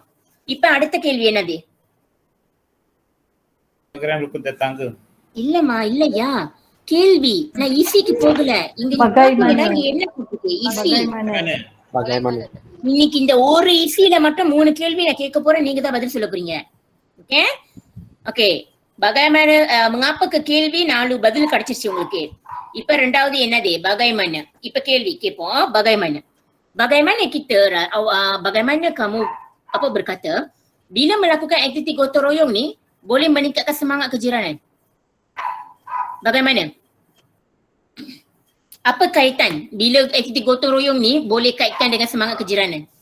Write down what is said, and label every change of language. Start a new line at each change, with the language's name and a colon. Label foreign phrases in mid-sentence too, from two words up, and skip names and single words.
Tamil: இப்ப அடுத்த கேள்வி என்னது? இல்லையா கேள்வி. நான் ஈஸிக்கு போகல. இங்க என்ன கொடுத்துருக்கு? ஈஸி. இன்னைக்கு இந்த ஒரு ஈஸியில மட்டும் 3 கேள்வி நான் கேட்க போறேன். நீங்க தான் பதில் சொல்ல போறீங்க. ஓகே
Malay: bagaimana mengapa
Tamil: க்கு கேள்வி 4 பதில் கிடைச்சிருச்சு உங்களுக்கு. இப்ப ரெண்டாவது என்னது? bagaimana. இப்ப கேள்வி கேட்போம்.
Malay: bagaimana kita bagaimana kamu berkata bila melakukan aktiviti gotong royong ni boleh meningkatkan semangat kejiranan? Bagaimana? Apa kaitan bila aktiviti gotong royong ni boleh kaitkan dengan semangat kejiranan?